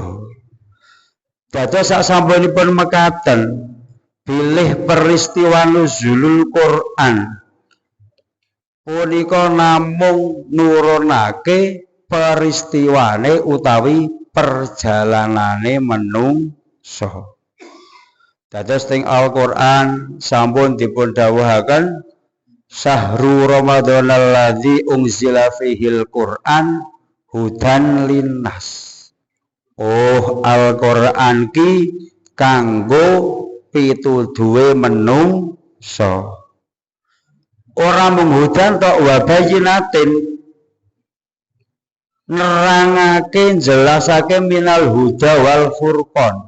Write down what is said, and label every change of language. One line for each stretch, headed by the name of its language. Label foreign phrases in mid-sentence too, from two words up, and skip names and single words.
Javanese: Dados sak sampunipun mekaten, bilih peristiwa nuzulul Quran punika namung nurunake peristiwane utawi perjalanane menungsa. Dados teng Al-Qur'an sampun dipun dawuhaken
Arabic: شهر رمضان الذي أنزل فيه القرآن هدى للناس. Oh,
Javanese: Al-Qur'an ki kanggo pituduhe menungsa. Ora mung hudan tok
Arabic: وبينات
Javanese: nerangake jelasake
Arabic: من الهدى والفرقان.